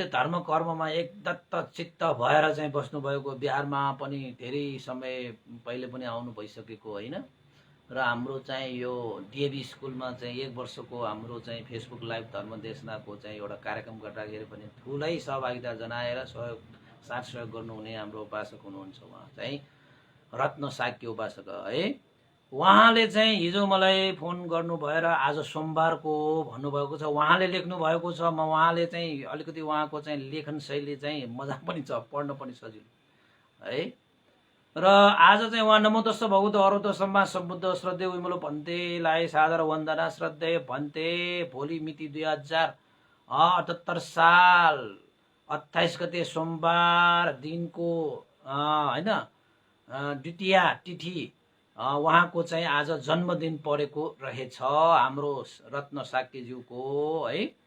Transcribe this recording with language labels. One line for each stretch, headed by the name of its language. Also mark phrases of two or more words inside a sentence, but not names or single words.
Nepali: धर्म कर्ममा एकदत्त चित्त भएर चाहिँ बस्नुभएको बिहारमा पनि धेरै समय पहिले पनि आउनु भइसकेको होइन र हाम्रो चाहिँ यो डिएभी स्कुलमा चाहिँ 1 वर्षको हाम्रो चाहिँ फेसबुक लाइभ धर्म देशनाको चाहिँ एउटा कार्यक्रम गर्दाखेरि पनि ठुलै सहभागिता जनाएर साथ सहयोग गर्नुहुने हाम्रो उपासक हुनुहुन्छ उहाँ चाहिँ रत्न साक्य उपासक है। उहाँले चाहिँ हिजो मलाई फोन गर्नु भएर आज सोमबारको भन्नुभएको छ। उहाँले लेख्नु भएको छ, म उहाँले चाहिँ अलिकति उहाँको चाहिँ लेखन शैली चाहिँ मजा पनि छ, पढ्न पनि सजिलो है। र आज चाहिँ उहाँ
Pali: नमो तस्स भगवतो अरहतो सम्मा सम्बुद्ध
Nepali: श्रद्धेय विमलो भन्तेलाई सादर वन्दना श्रद्धेय भन्ते। भोलि मिति 2078 साल 28 गते सोमबार दिनको होइन द्वितीया तिथि उहाँको चाहिँ आज जन्मदिन परेको रहेछ हाम्रो रत्न साक्यज्यूको है।